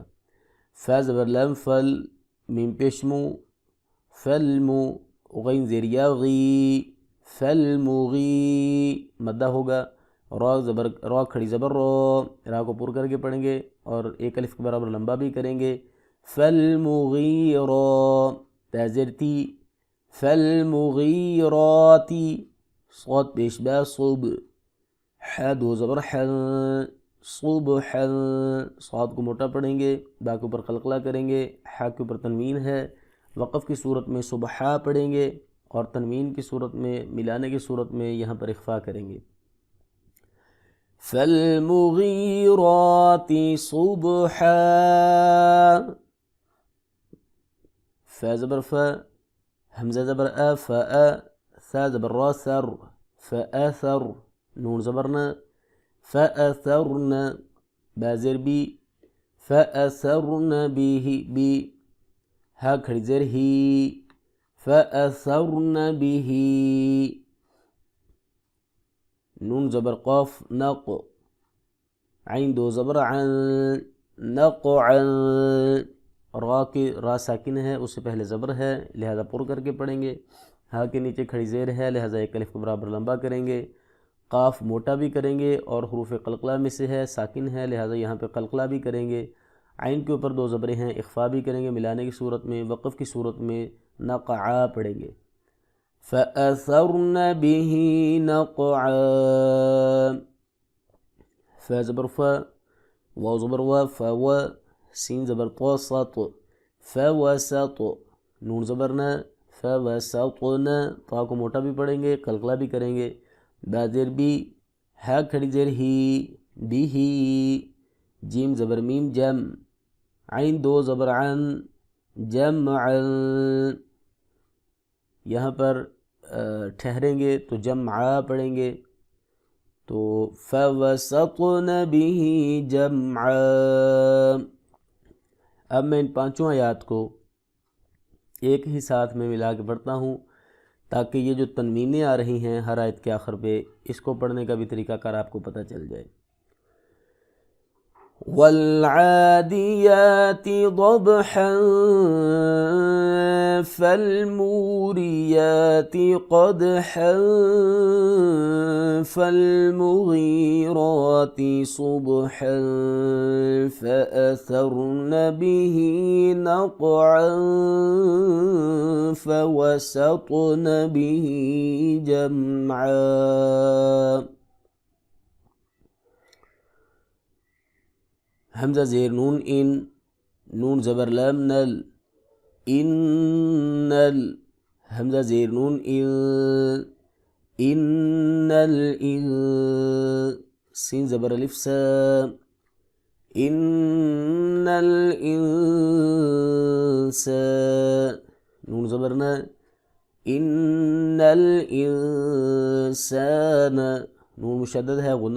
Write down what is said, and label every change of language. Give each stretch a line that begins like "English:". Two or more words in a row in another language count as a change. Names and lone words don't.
Urdu: فا زبر لام فل، میم پیش مو، فالمو، غین زیر یا غی، فالمغی، مدہ ہوگا، را کھڑی زبر رو، را کو پر کر کے پڑھیں گے اور ایک الف کے برابر لمبا بھی کریں گے، فالمغیرا، تا زیر تی، فالمغیراتی، صاد پیش با صب، ح دو زبر حل، صبحا، صاد کو موٹا پڑھیں گے، با کے اوپر قلقلہ کریں گے، حا کے اوپر تنوین ہے، وقف کی صورت میں صبحا پڑھیں گے اور تنوین کی صورت میں، ملانے کی صورت میں یہاں پر اخفا کریں گے۔
Arabic: فالمغیرات صبحا،
Urdu: فا زبر فا، حمزہ زبر آ، فا، ثا زبر را ثر، فآثر، نون زبرنا، فأثرن، با زیر بی،
Arabic: فأثرن به
Urdu: بی، ہا کھڑی زیر ہی،
Arabic: فأثرن به،
Urdu: نون زبر قاف نق، عین دو زبر عن، نقعا، را ساکن ہے، اس سے پہلے زبر ہے لہذا پر کر کے پڑھیں گے، ہا کے نیچے کھڑی زیر ہے لہذا ایک الف کے برابر لمبا کریں گے، قاف موٹا بھی کریں گے اور حروف قلقلہ میں سے ہے، ساکن ہے لہذا یہاں پہ قلقلہ بھی کریں گے، عین کے اوپر دو زبریں ہیں، اخفا بھی کریں گے ملانے کی صورت میں، وقف کی صورت میں نقعا پڑھیں گے۔
Arabic: فأثرن به نقعا،
Urdu: ف زبر ف، واو زبر و، فو، سین زبر طو، سط، فوسط، نون زبر ن، فوسطن، طا کو موٹا بھی پڑھیں گے، قلقلہ بھی کریں گے، با زیر بی، ہا کھڑی زیر ہی، بھی ہی، جیم زبر میم جم، عین دو زبر عن، جمعا، یہاں پر ٹھہریں گے تو جمعا پڑھیں گے، تو
Arabic: فوسطن به جمعا۔
Urdu: اب میں ان پانچوں آیات کو ایک ہی ساتھ میں ملا کے پڑھتا ہوں تاکہ یہ جو تنوینیں آ رہی ہیں ہر آیت کے آخر پہ، اس کو پڑھنے کا بھی طریقہ کار آپ کو پتہ چل جائے۔
Arabic: والعادیات ضبحا فالموریات قدحا فالمغیرات صبحا فأثرن به نقعا فوسطن به جمعا۔
Urdu: حمزہ زیر نون ان، نون زبر لام نل، انل، حمزہ زیر نون انل، سین زبر الف سا، انل انسا، نون زبر نا، انل انسان، نون مشدد ہے غنہ